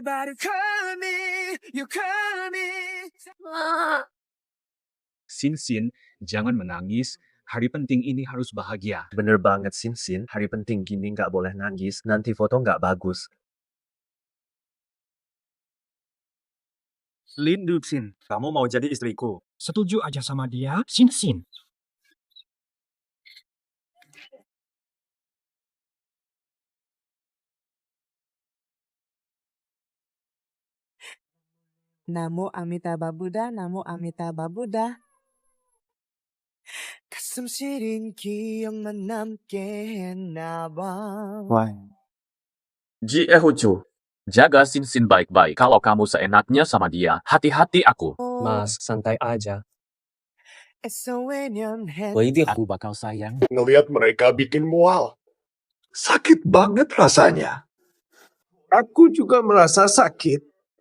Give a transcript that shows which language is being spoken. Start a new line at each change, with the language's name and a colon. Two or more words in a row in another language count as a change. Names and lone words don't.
Indonesian: Sin, jangan menangis. Hari penting ini harus bahagia. Bener banget, Sin. Hari penting gini nggak boleh nangis. Nanti foto nggak bagus. Lin Sin, kamu mau jadi istriku? Setuju aja sama dia, Sin.
Sanskrit: Namo Amitabha Buddha, Namo Amitabha Buddha.
Korean: 가슴 시린 기억만 남게 했나봐.
Indonesian: Ji Ehucu, jaga Sin baik-baik. Kalau kamu seenaknya sama dia, hati-hati aku. Mas, santai aja. Aku bakal sayang. Ngelihat mereka bikin mual. Sakit banget rasanya. Aku juga merasa sakit.